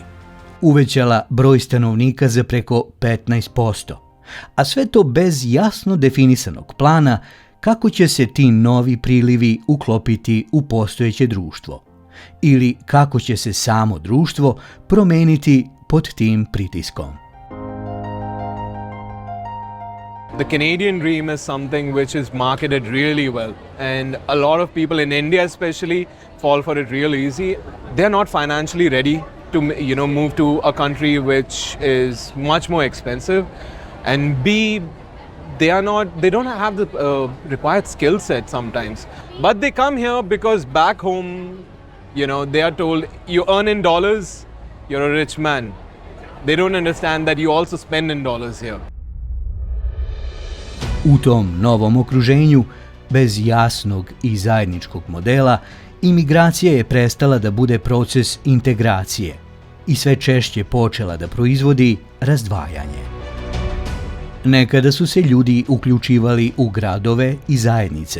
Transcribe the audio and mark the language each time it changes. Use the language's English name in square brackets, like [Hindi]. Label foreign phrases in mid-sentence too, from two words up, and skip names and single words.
[Serbian] Uvećala broj stanovnika za preko 15%, a sve to bez jasno definisanog plana kako će se ti novi prilivi uklopiti u postojeće društvo ili kako će se samo društvo promeniti pod tim pritiskom. [English] The Canadian dream is something which is marketed really well, and a lot of people in India especially fall for it real easy. They're not financially ready to move to a country which is much more expensive, and B, they don't have the required skill set sometimes. But they come here because back home You know, they are told, you earn in dollars, you're a rich man. They don't understand that you also spend in dollars here. [Serbian] U tom novom okruženju, bez jasnog i zajedničkog modela, imigracija je prestala da bude proces integracije i sve češće počela da proizvodi razdvajanje. Nekada su se ljudi uključivali u gradove i zajednice.